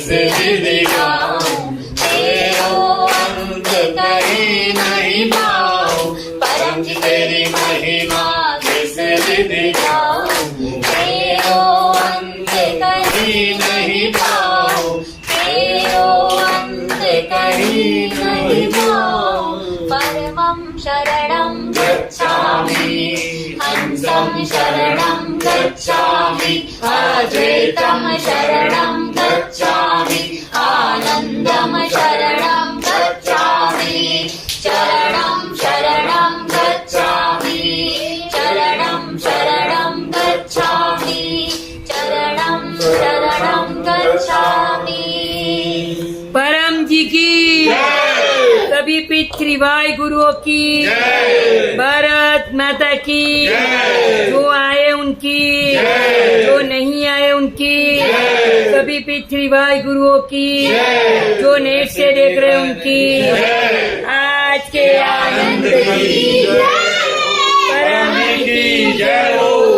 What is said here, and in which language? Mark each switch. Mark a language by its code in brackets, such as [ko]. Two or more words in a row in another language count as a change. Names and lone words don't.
[hi] विधि गाऊं, तेरो अंत कहीं नहीं पाऊं, परम जी तेरी महिमा किस विधि गाऊं, तेरो अंत कहीं नहीं पाऊं, तेरो अंत कहीं नहीं पाऊं, [sa] परमं शरणं गच्छामि, हंसं शरणं गच्छामि, अद्वैतं शरणं गच्छामि, आनन्दं शरणं गच्छामि, चरणं शरणं गच्छामि, चरणं शरणं गच्छामि, चरणं शरणं गच्छामि। [hi] परम जी की सभी पितृवाय गुरुओं की, भारत माता की, जो आए उनकी, जो नहीं आए उनकी, सभी पितृवाय गुरुओं की, जो नेट से देख रहे उनकी, आज के आनंद की परम की जय हो।